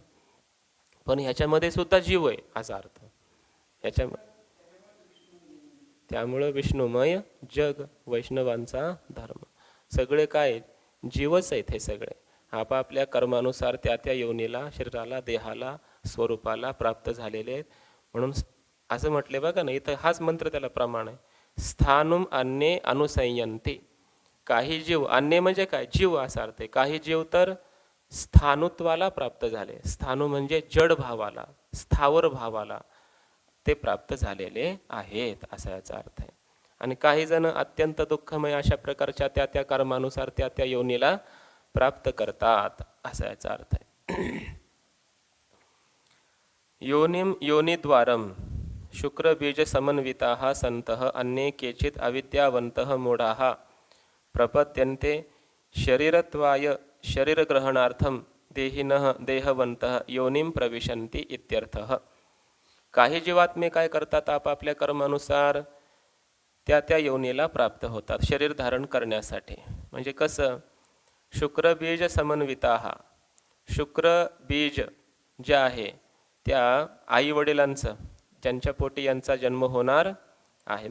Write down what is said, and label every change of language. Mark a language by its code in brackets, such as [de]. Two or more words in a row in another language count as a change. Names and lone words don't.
[mr] पण ह्याच्यामध्ये सुद्धा जीव आहे असा अर्थ त्यामुळं विष्णुमय जग, वैष्णवांचा धर्म. सगळे काय जीवच आहेत. हे सगळे आपापल्या कर्मानुसार त्या त्या योनीला, शरीराला, देहाला, स्वरूपाला प्राप्त झालेले आहेत. म्हणून असं म्हटले बघा ना, इथं हाच मंत्र त्याला प्रमाण आहे. [sa] स्थानुम अन्ये अनुसंयन्ते. [mr] काही जीव, अन्य म्हणजे काय, जीव असा अर्थ आहे. काही जीव तर स्थानुत्वाला प्राप्त झाले. स्थाणू म्हणजे जड भावाला, स्थावर भावाला ते प्राप्त झालेले आहेत, असा याचा अर्थ आहे. आणि काही जण अत्यंत दुःखमय अशा प्रकारच्या त्या त्या कर्मानुसार त्या त्या योनीला प्राप्त करतात, असा याचा अर्थ आहे. [sa] योनिम योनिद्वारम शुक्रबीज समन्विताः सन्तः अन्ये केचित् अविद्यावन्तः मूढाः प्रपद्यन्ते शरीरत्वाय शरीरग्रहणार्थम देहिनः देहवन्तः योनिम प्रविशन्ति इत्यर्थः. [mr] काही जीवात्मे काय करतात, आपापल्या कर्मानुसार त्या त्या योनीला प्राप्त होतात शरीर धारण करण्यासाठी. म्हणजे कसं, [sa] शुक्रबीज समन्विताः, [mr] शुक्र बीज जे आहे त्या आई वडिलांचं, ज्यांच्या पोटी यांचा जन्म होणार आहे.